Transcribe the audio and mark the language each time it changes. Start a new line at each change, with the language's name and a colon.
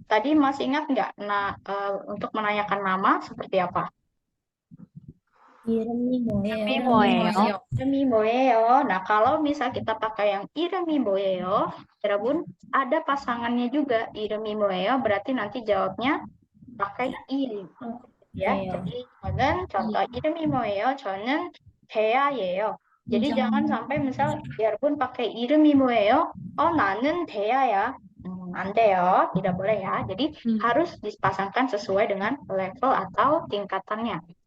Indonesian: Tadi masih ingat nggak? Nah, untuk menanyakan nama seperti apa?
Korean: 이름이 뭐예요? 이름이 뭐예요? 이름이 뭐예요?
Indonesian: Nah, kalau misal kita pakai yang
Korean: 이름이 뭐예요,
Indonesian: Bun, ada pasangannya juga.
Korean: 이름이 뭐예요,
Indonesian: berarti nanti jawabnya pakai 이름. Ya, Iya. jadi
Korean: 저는
Indonesian: contoh
Korean: 이름이 뭐예요? 저는 대야예요.
Indonesian: Jadi jangan sampai misal Bun pakai
Korean: 이름이 뭐예요?
Indonesian: Oh,
Korean: 나는 대야야.
Indonesian: Andeo, tidak boleh ya. Jadi harus dipasangkan sesuai dengan level atau tingkatannya.